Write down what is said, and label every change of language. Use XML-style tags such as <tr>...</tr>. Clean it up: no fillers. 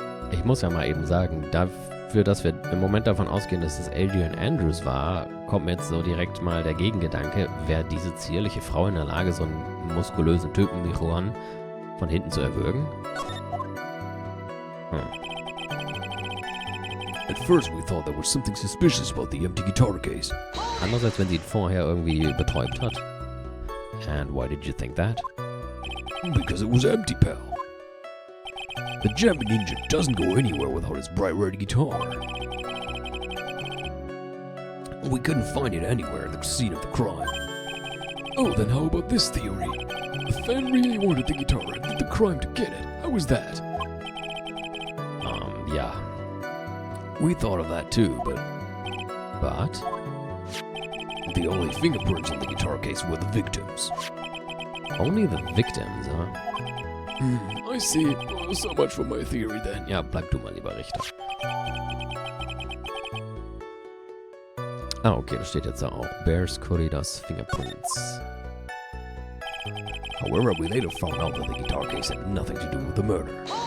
<de>Ich muss ja mal eben sagen, dafür, dass wir im Moment davon ausgehen, dass es Adrian Andrews war, kommt mir jetzt so direkt mal der Gegengedanke, wäre diese zierliche Frau in der Lage, so einen muskulösen Typen wie Juan von hinten zu erwürgen?</de> <en>At first we thought there was something suspicious about the empty guitar case.</en> <de>Anders als wenn sie ihn vorher irgendwie betäubt hat.</de> <en>And why did you think that? Because it was empty, pal. The Jumping Ninja doesn't go anywhere without his bright red guitar. We couldn't find it anywhere at the scene of the crime. Oh, then how about this theory? The fan really wanted the guitar and did the crime to get it. How was that? Yeah. We thought of that too, but But? the only fingerprints on the guitar case were the victims. Only the victims, huh? I see. Well, so much for my theory then.</en> <de>Ja, bleib du mal lieber Richter. Ah, okay, das steht jetzt da auch.</de> <en>Bears Corridas Fingerprints. However, we later found out that the guitar case had nothing to do with the murder.</en>